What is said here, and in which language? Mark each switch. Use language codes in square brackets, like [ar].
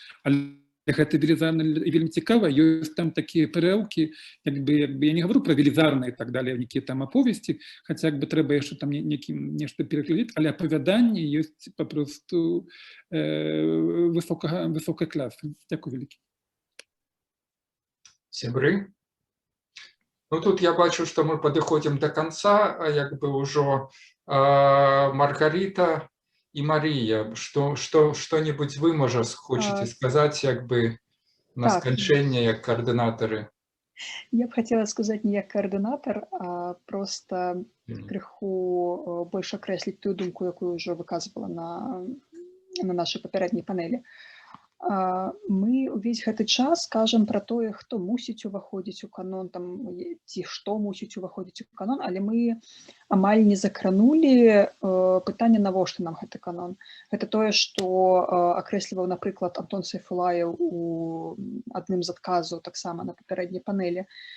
[be] Але гэта велізарна і вельмі цікава, ёсць там такія прэўкі, як бы [ru] я не говорю [be] пра велізарныя і так далее, якія там аповесці, хаця як бы трэба яшчэ там нешта пераглядзець, але апавяданні ёсць папросту высокай класы. Дзякуй вялікі. Сябры? [ru] Ну, тут я бачу, что мы подходим до конца, как бы уже Маргарита и Мария, что-нибудь вы, может, хочете сказать, как бы на скончэнне, як координаторы? Я б хотела сказать не як координатор, а просто крыху больше окреслить ту думку, якую уже выказывала на нашей папярэдняй панелі. [be] Мы увесь гэты час кажам пра тое, хто мусіць уваходзіць у канон, там, ці што мусіць уваходзіць у канон, але мы амаль не закранулі пытанне, навошта нам гэты канон. Гэта тое, што акрэсліваў, напрыклад, Антон Сайфулаев у адным з адказаў таксама на папярэдняй панелі.